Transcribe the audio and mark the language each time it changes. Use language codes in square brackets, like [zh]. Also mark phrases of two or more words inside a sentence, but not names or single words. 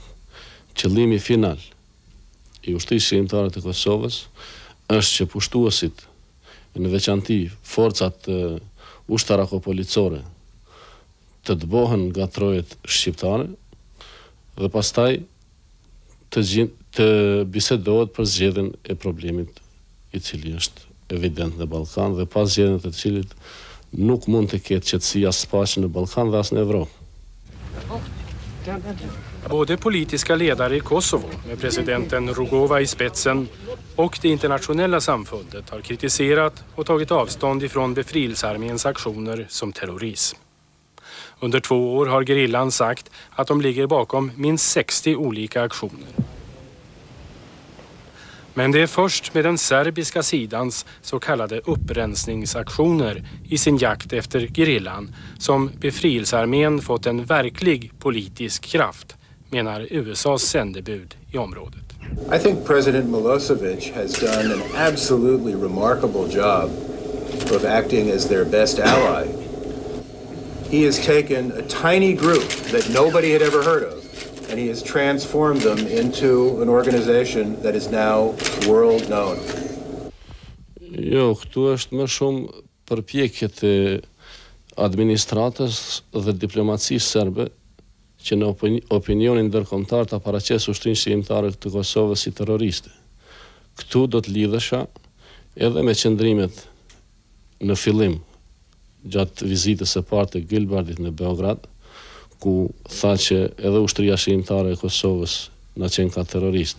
[sq] Qëllimi final i ushtrisë lirimtare të Kosovës është që pushtuesit, në veçanti forcat ushtarako-policore, të dëbohen nga trojet shqiptare dhe pastaj të bisedohet për zgjedhjen e problemit i cili është evident në Ballkan, dhe pas zgjedhjes të cilit nuk mund të ketë qetësi as paqe në Ballkan dhe as në Evropë. [sv] Både politiska ledare i Kosovo med presidenten Rugova i spetsen och det internationella samfundet har kritiserat och tagit avstånd ifrån befrielsearméns aktioner som terrorism. Under 2 år har gerillan sagt att de ligger bakom minst 60 olika aktioner. Men det är först med den serbiska sidans så kallade upprensningsaktioner i sin jakt efter gerillan som befrielsearmén fått en verklig politisk kraft, menar USAs sändebud i området. [en] I think President Milosevic has done an absolutely remarkable job of acting as their best ally. He has taken a tiny group that nobody had ever heard of, and he has transformed them into an organization that is now world known. [sq] Jo, këtu është më shumë përpjekjet e administratës dhe diplomacisë serbe që në opinionin ndërkombëtar ta paraqesë ushtrinë shqiptare të Kosovës si terroriste. Këtu do të lidhesha edhe me qëndrimet në fillim gjatë vizitës së parë të Gilbardit në Beograd, ku tha që edhe ushtria shqiptare e Kosovës na qenë ka terroriste.